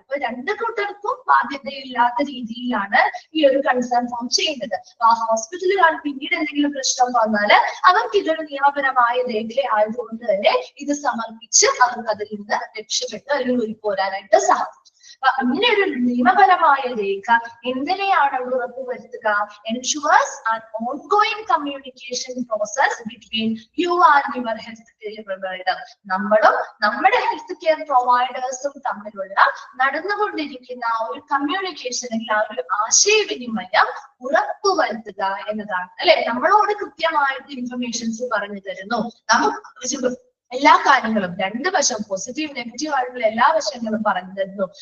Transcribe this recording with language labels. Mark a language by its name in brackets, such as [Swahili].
[Malayalam] അപ്പൊ രണ്ട് കൂട്ടർക്കും ബാധ്യതയില്ലാത്ത രീതിയിലാണ് ഈ ഒരു കൺസേൺ ഫോം ചെയ്യുന്നത്. അപ്പൊ ആ ഹോസ്പിറ്റലുകാർ പിന്നീട് എന്തെങ്കിലും പ്രശ്നം വന്നാല് അവർക്ക് ഇതൊരു നിയമപരമായ രേഖ ആയതുകൊണ്ട് തന്നെ ഇത് സമർപ്പിച്ച് അവർക്ക് അതിൽ നിന്ന് രക്ഷപ്പെട്ട് അല്ലെങ്കിൽ ഉരുപ്പോരാനായിട്ട് സാധിക്കും. അപ്പൊ അങ്ങനെ ഒരു നിയമപരമായ രേഖ എന്തിനെയാണ് ഉറപ്പുവരുത്തുക? [English] ensures an ongoing communication process between you and your health care provider. [Malayalam] നമ്മളും നമ്മുടെ ഹെൽത്ത് കെയർ പ്രൊവൈഡേഴ്സും തമ്മിലുള്ള നടന്നുകൊണ്ടിരിക്കുന്ന ആ ഒരു കമ്മ്യൂണിക്കേഷൻ അല്ലെങ്കിൽ ആ ഒരു ആശയവിനിമയം ഉറപ്പുവരുത്തുക എന്നതാണ് അല്ലെ? നമ്മളോട് കൃത്യമായിട്ട് ഇൻഫർമേഷൻസ് പറഞ്ഞു തരുന്നു, നമുക്ക് എല്ലാ കാര്യങ്ങളും രണ്ട് വശം പോസിറ്റീവ് നെഗറ്റീവ് ആയിട്ടുള്ള എല്ലാ വശങ്ങളും പറഞ്ഞു തരുന്നു.